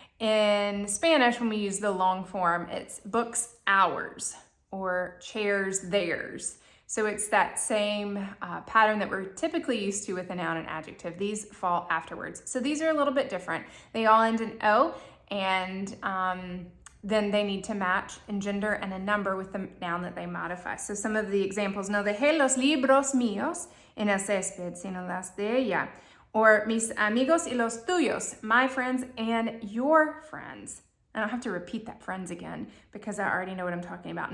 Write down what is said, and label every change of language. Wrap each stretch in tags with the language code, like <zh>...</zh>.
<en>In Spanish, when we use the long form, it's books, ours, or chairs, theirs. So it's that same pattern that we're typically used to with a noun and adjective. These fall afterwards. So these are a little bit different. They all end in O, and then they need to match in gender and a number with the noun that they modify.</en> <es>So some of the examples, no dejé los libros míos en el césped, sino las de ella.</es> <en>Or</en> <es>mis amigos y los tuyos,</es> <en>my friends and your friends. I don't have to repeat that friends again because I already know what I'm talking about.</en>